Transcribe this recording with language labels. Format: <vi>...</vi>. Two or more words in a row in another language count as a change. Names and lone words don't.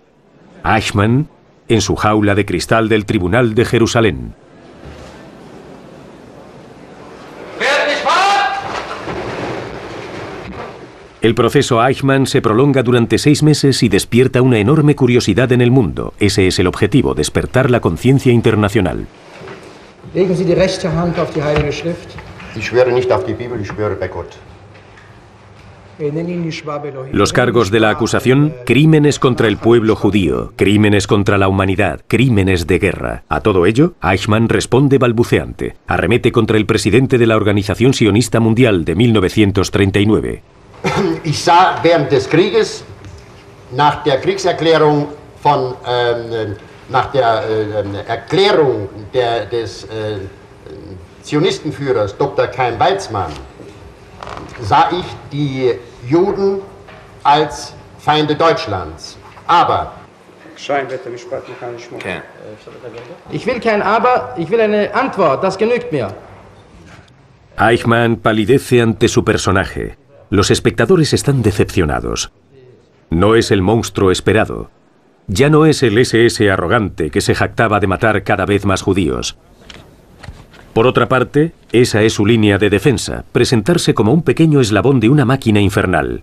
<es>Eichmann en su jaula de cristal del Tribunal de Jerusalén. El proceso Eichmann se prolonga durante 6 meses y despierta una enorme curiosidad en el mundo. Ese es el objetivo, despertar la conciencia internacional.</es> <de>Legen Sie die rechte Hand auf die Heilige Schrift. Ich schwöre nicht auf die Bibel, ich schwöre bei Gott.</de> <es>Los cargos de la acusación: crímenes contra el pueblo judío, crímenes contra la humanidad, crímenes de guerra. A todo ello, Eichmann responde balbuceante. Arremete contra el presidente de la Organización Sionista Mundial de 1939.</es> <de>Ich sah während des Krieges, nach der Kriegserklärung von, nach der Erklärung des Zionistenführers Dr. Chaim Weizmann, sah ich die Juden als Feinde Deutschlands. Aber Ich will kein Aber, ich will eine Antwort, das genügt mir.</de> <es>Eichmann palidece ante su personaje. Los espectadores están decepcionados. No es el monstruo esperado. Ya no es el SS arrogante que se jactaba de matar cada vez más judíos. Por otra parte, esa es su línea de defensa, presentarse como un pequeño eslabón de una máquina infernal.</es>